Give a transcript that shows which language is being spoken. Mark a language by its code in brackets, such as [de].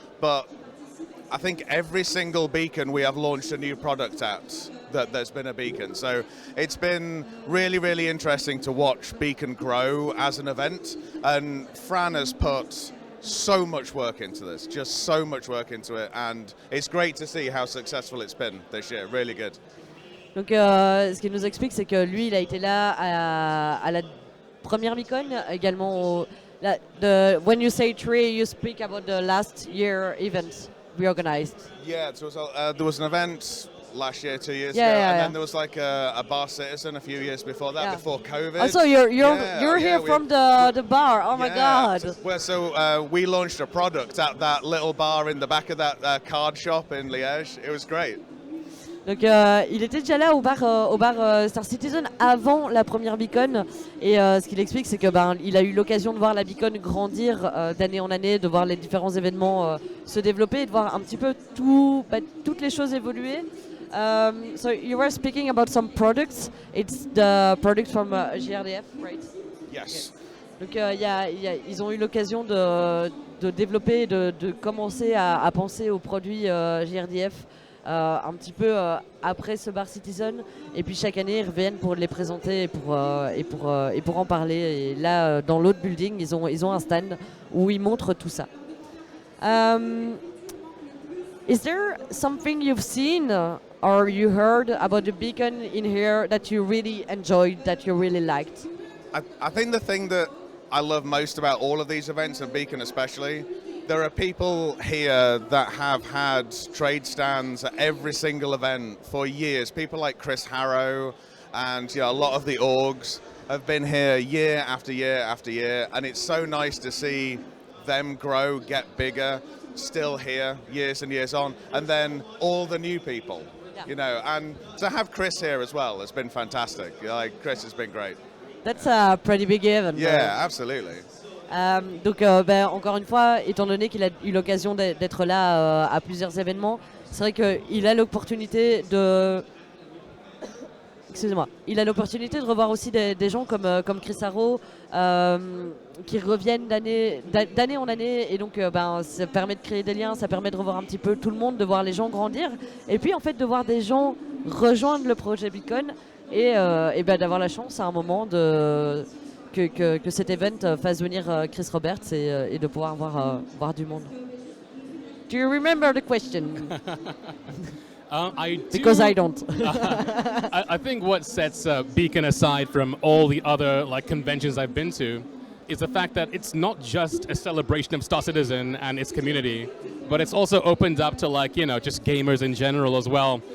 [en] But I think every single beacon we have launched a new product at. That there's been a beacon, so it's been really, really interesting to watch Beacon grow as an event. And Fran has put so much work into this, just so much work into it, and it's great to see how successful it's been this year. Really good. [fr] Donc ce qu'il nous explique, c'est que lui, il a été là à la première beacon, également [en] when you say tree, you speak about the last year event we organized. Yeah, so there was an event last year, 2 years ago, and then there was like a bar citizen a few years before that, before COVID. Also, you're here from the bar. Oh my God! Well, so we launched a product at that little bar in the back of that card shop in Liège. It was great. [fr] Donc il était déjà là au bar Star Citizen avant la première beacon et ce qu'il explique, c'est que il a eu l'occasion de voir la beacon grandir d'année en année, de voir les différents événements se développer et de voir un petit peu toutes les choses évoluer. [en] So you were speaking about some products. It's the products from JRDF, right? Yes. [fr] Donc ils ont eu l'occasion de développer, de commencer à penser aux produits JRDF un petit peu après ce bar Citizen. Et puis chaque année ils reviennent pour les présenter et pour en parler. Et là dans l'autre building ils ont un stand où ils montrent tout ça. [en] Is there something you've seen or you heard about the beacon in here that you really enjoyed, that you really liked? I think the thing that I love most about all of these events, and Beacon especially, there are people here that have had trade stands at every single event for years. People like Chris Harrow and a lot of the orgs have been here year after year after year, and it's so nice to see them grow, get bigger, still here years and years on, and then all the new people you know, and to have Chris here as well has been fantastic. Like, Chris has been great. That's a pretty big event. Yeah, absolutely. [fr] Donc, encore une fois, étant donné qu'il a eu l'occasion d'être là à plusieurs événements, c'est vrai qu'il a l'opportunité de... Excusez-moi. Il a l'opportunité de revoir aussi des gens comme Chris Arrow qui reviennent d'année en année, et donc ça permet de créer des liens, ça permet de revoir un petit peu tout le monde, de voir les gens grandir, et puis en fait de voir des gens rejoindre le projet Beacon et d'avoir la chance à un moment que cet event fasse venir Chris Roberts et de pouvoir voir du monde. [en] Do you remember the question? I do, Because I don't. I think what sets Beacon aside from all the other like conventions I've been to is the fact that it's not just a celebration of Star Citizen and its community, but it's also opened up to like, you know, just gamers in general as well.